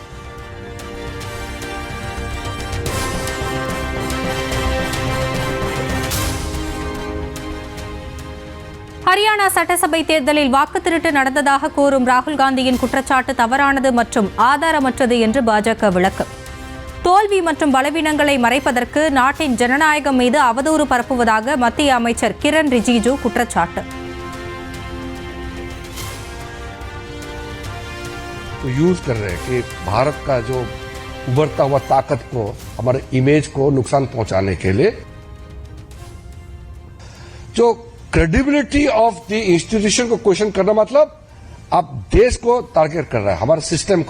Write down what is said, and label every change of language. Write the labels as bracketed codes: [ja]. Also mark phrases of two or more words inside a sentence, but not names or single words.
[ta] ஹரியானா சட்டசபை தேர்தலில் வாக்கு திருட்டு நடந்ததாக கூறும் ராகுல் காந்தியின் குற்றச்சாட்டு தவறானது மற்றும் ஆதாரமற்றது என்று பாஜக விளக்கம். தோல்வி மற்றும் பலவீனங்களை மறைப்பதற்கு நாட்டின் ஜனநாயகம் மீது அவதூறு பரப்புவதாக மத்திய அமைச்சர் கிரண் ரிஜிஜு குற்றச்சாட்டு. [hi] यूज कर रहे हैं कि भारत का जो उभरता हुआ ताकत को, हमारे इमेज को नुकसान पहुंचाने के लिए जो [en] credibility of the institution [hi] को क्वेश्चन करना, मतलब आप देश को टारगेट कर रहे हैं, हमारे सिस्टम को.